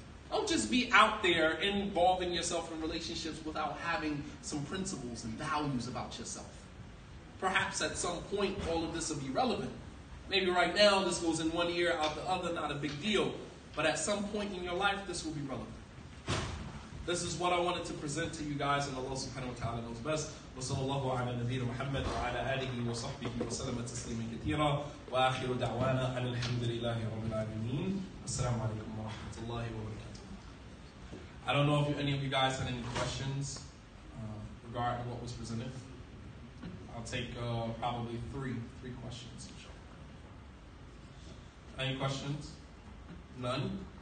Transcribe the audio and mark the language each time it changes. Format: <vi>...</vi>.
<en>Don't just be out there involving yourself in relationships without having some principles and values about yourself. Perhaps at some point all of this will be relevant. Maybe right now this goes in one ear, out the other, not a big deal. But at some point in your life this will be relevant. This is what I wanted to present to you guys, and Allah subhanahu wa ta'ala knows best.</en> <ar>وصلى الله على نبينا محمد وعلى آله وصحبه وسلم تسليما كثيرا وآخر دعوانا أن الحمد لله رب العالمين السلام عليكم ورحمة الله وبركاته.</ar> <en>I don't know if any of you guys had any questions regarding what was presented. I'll take probably three questions. Any questions? None?</en>